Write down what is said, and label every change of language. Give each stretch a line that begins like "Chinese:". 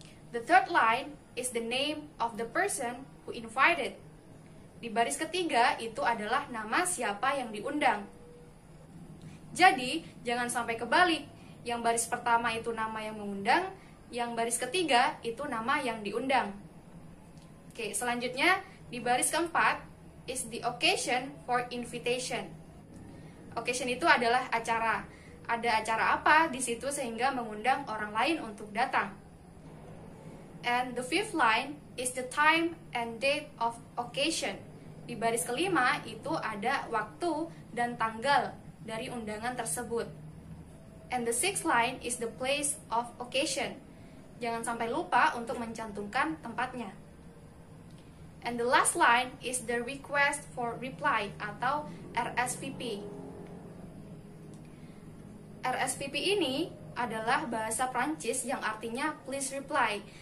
English: The third line is the name of the person who invited.
Indonesian: Di baris ketiga itu adalah nama siapa yang diundang. Jadi, jangan sampai kebalik. Yang baris pertama itu nama yang mengundang, yang baris ketiga itu nama yang diundang. Oke, selanjutnya di baris keempat
English: is the occasion for invitation.
Indonesian: Occasion itu adalah acara. Ada acara apa di situ sehingga mengundang orang lain untuk datang.
English: And the fifth line is the time and date of occasion.
Indonesian: Di baris kelima itu ada waktu dan tanggal dari undangan tersebut.
English: And the sixth line is the place of occasion.
Indonesian: Jangan sampai lupa untuk mencantumkan tempatnya.
English: And the last line is the request for reply atau RSVP.
Indonesian: RSVP ini adalah bahasa Prancis yang artinya
English: please reply.